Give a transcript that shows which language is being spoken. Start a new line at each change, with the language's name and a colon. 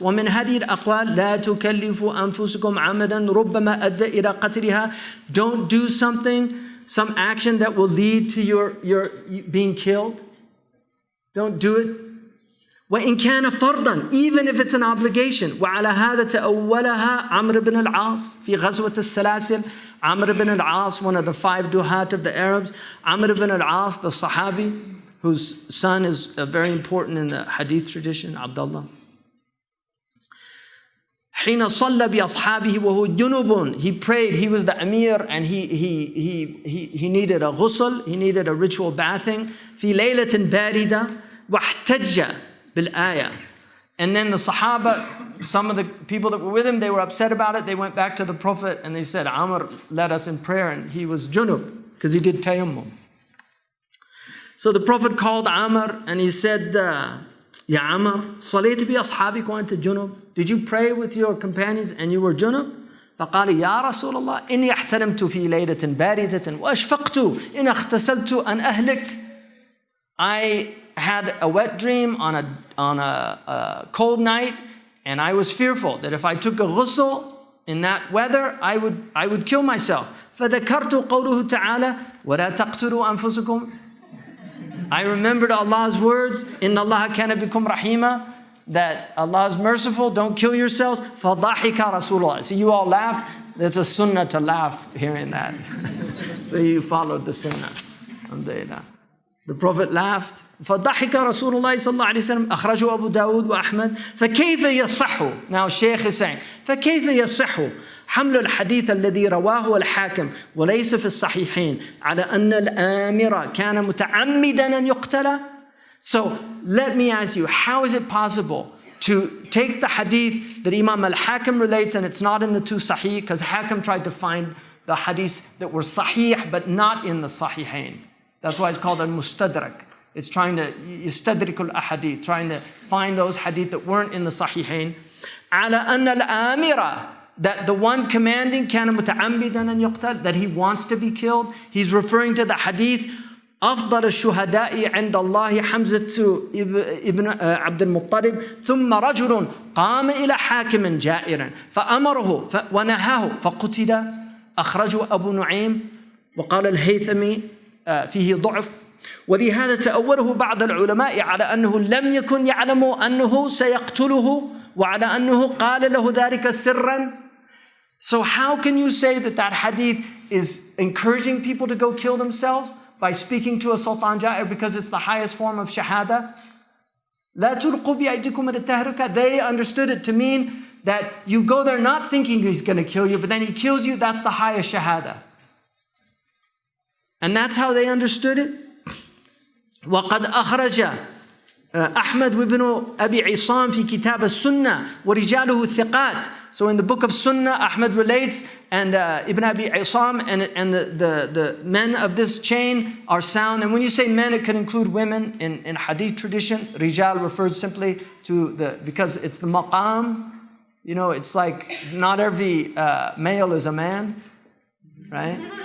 Arabic: ومن هذه الأقوال لا تكلفوا أنفسكم عمدا ربما أدى إلى قتلها.
English: Don't do something, some action that will lead to your being killed. Don't do it.
Arabic: وإن كان فرضا,
English: even if it's an obligation.
Arabic: وعلى هذا تأولها عمرو بن العاص في غزوة السلاسل.
English: Amr ibn al-As, one of the 5 duhat of the Arabs. Amr ibn al-As, the Sahabi, whose son is very important in the hadith tradition, Abdullah.
Arabic: حين صلى بأصحابه وهو جنوب.
English: He prayed, he was the Amir, and he needed a ghusl, he needed a ritual bathing.
Arabic: في ليلة باردة واحتج بالآية.
English: And then the Sahaba, some of the people that were with him, they were upset about it. They went back to the Prophet and they said, Amr led us in prayer and he was junub because he did tayammum. So the Prophet called Amr and he said, Ya Amr,
Arabic: صليت بأصحابك وأنت
English: junub. Did you pray with your companions and you were junub?
Arabic: فقال يا رسول الله إني احتلمت في ليلة باردة وأشفقت إن اغتسلت أن أهلك.
English: I had a wet dream on a cold night, and I was fearful that if I took a ghusl in that weather, I would kill myself.
Arabic: فذكرت قوله تعالى ولا تقتلوا أنفسكم.
English: I remembered Allah's words,
Arabic: إن الله كان بكم رحيما,
English: that Allah is merciful, don't kill yourselves.
Arabic: فضحك رسول الله.
English: So you all laughed. There's a sunnah to laugh hearing that. So you followed the sunnah. Alhamdulillah. The Prophet laughed.
Arabic: فضحك رسول الله صلى الله عليه وسلم أخرجه أبو داود وأحمد. فكيف يصح.
English: Now Shaykh is saying,
Arabic: فكيف يصح حمل الحديث الذي رواه الحاكم وليس في الصحيحين على أن الآمر كان متعمدا أن يقتل.
English: So let me ask you, how is it possible to take the hadith that Imam al-Hakim relates, and it's not in the 2 Sahih, because Hakim tried to find the hadiths that were Sahih but not in the Sahihain. That's why it's called al-Mustadrak. It's trying to yastadrik al-ahadith, trying to find those hadith that weren't in the Sahihain.
Arabic: على أن الآمر,
English: that the one commanding
Arabic: كان متعمدا أن يقتل,
English: that he wants to be killed. He's referring to the hadith
Arabic: أفضل الشهداء عند الله حمزة ابن عبد المطلب ثم رجل قام إلى حاكم جائرا فأمره ونهاه فقتل. أخرجه أبو نعيم وقال الهيثمي فيه ضعف. ولهذا تأوله بعض العلماء على أنه لم يكن يعلم أنه سيقتله وعلى أنه قال له ذلك سرا.
English: So how can you say that that hadith is encouraging people to go kill themselves by speaking to a Sultan Ja'ir because it's the highest form of shahada?
Arabic: لا تلقوا بأيديكم إلى التهلكة.
English: They understood it to mean that you go there not thinking he's going to kill you, but then he kills you, that's the highest shahada. And that's how they understood it.
Arabic: وقد أخرج أحمد وابن أبي عصام في كتاب السنة ورجاله الثقات.
English: So in the book of Sunnah, Ahmad relates, and Ibn Abi Isam and the men of this chain are sound. And when you say men, it can include women in hadith tradition. Rijal refers simply to because it's the maqam. You know, it's like not every male is a man, right?